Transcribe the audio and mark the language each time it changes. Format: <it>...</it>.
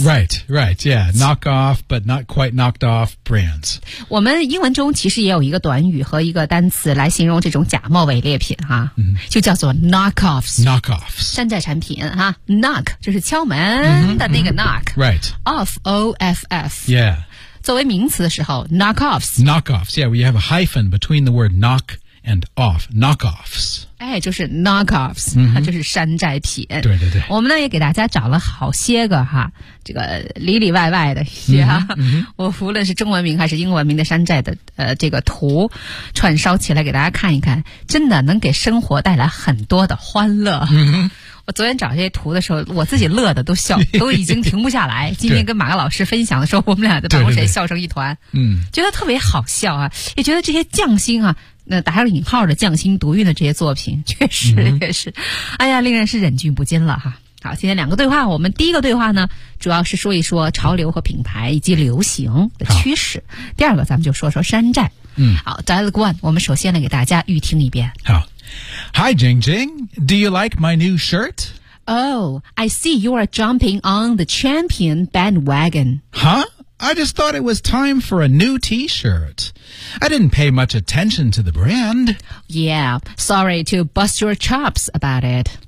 <en>Right, right, yeah, knock off but not quite knocked off brands.</en> <zh>我们英文中其实也有一个短语和一个单词来形容这种假冒伪劣品哈、啊嗯、就叫做 knockoffs.</zh> <en>Knockoffs.</en> <zh>山寨产品哈、啊、,knock, 就是敲门的那个 knock.、嗯嗯、right.</zh> <en>Off, O-F-F. Yeah.</en> <zh>作为名词的时候 ,knockoffs.</zh> <en>Knockoffs, yeah, we have a hyphen between the word knock and off, knockoffs.</en> <zh>哎，就是 knockoffs,、嗯、它就是山寨品。对对对。我们呢也给大家找了好些个哈，这个里里外外的一些哈、嗯嗯、我无论是中文名还是英文名的山寨的这个图串烧起来给大家看一看，真的能给生活带来很多的欢乐。嗯、我我昨天找这些图的时候，我自己乐的都笑，都已经停不下来。今天跟马克老师分享的时候，我们俩在办公室笑成一团，嗯，觉得特别好笑啊，也觉得这些匠心啊，那打上引号的匠心独运的这些作品，确实确实，哎呀，令人是忍俊不禁了哈。好，今天两个对话，我们第一个对话呢，主要是说一说潮流和品牌以及流行的趋势。第二个，咱们就说说山寨。嗯，好，第二个，我们首先呢给大家预听一遍。</zh> <en>好。Hi, Jing Jing. Do you like my new shirt? Oh, I see you are jumping on the champion bandwagon. Huh? I just thought it was time for a new t-shirt. I didn't pay much attention to the brand. Yeah, sorry to bust your chops about it.</en>